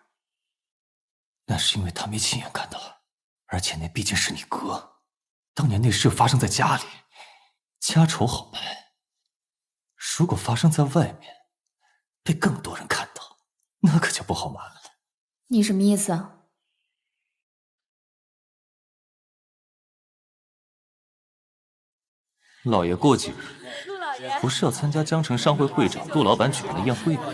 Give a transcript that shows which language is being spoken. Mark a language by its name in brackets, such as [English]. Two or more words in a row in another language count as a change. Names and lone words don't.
[Chinese] 那是因為他沒親眼看到，而且那畢竟是你哥。當年那事又發生在家裡，家醜好辦。如果發生在外面，被更多人看到，那可就不好辦了。你什麼意思啊？老爺過幾日不是要參加江城商會會長陸老闆舉辦的宴會嗎？